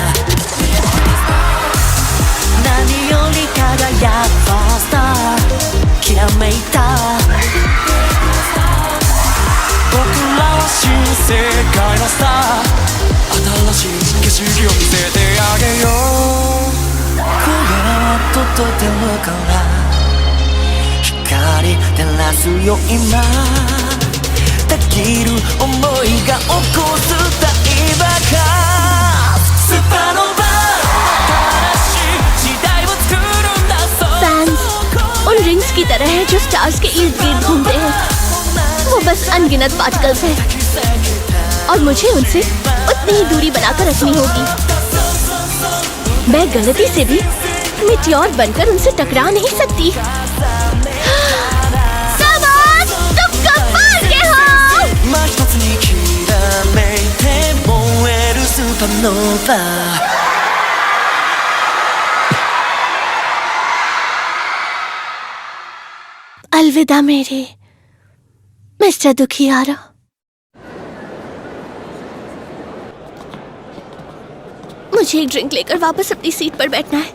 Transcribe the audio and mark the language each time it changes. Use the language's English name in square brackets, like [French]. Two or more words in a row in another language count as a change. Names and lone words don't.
[Japanese] 何より輝くファースターきらめいた僕らは新世界のスター新しい景色を見せてあげよう届いてるから光照らすよ今たぎる想いが起こす大爆発スーパーノヴァ新しい時代を作るんだ [Hindi] फैंस उन रिंग्स की तरह हैं जो स्टार्स के इर्द गिर्द घूमते हैं। वो बस अनगिनत पार्टिकल्स हैं। और मुझे उनसे उतनी ही दूरी बनाकर रखनी होगी। मैं गलती से भी मिटियोर बनकर उनसे टकरा नहीं सकती। सामान, तुम कमाल के हो। [Japanese] 真一つにきらめいて燃えるスーパーノーバー [Hindi] अलविदा मेरे मिस्टर दुखियारा। मुझे एक ड्रिंक लेकर वापस अपनी सीट पर बैठना है।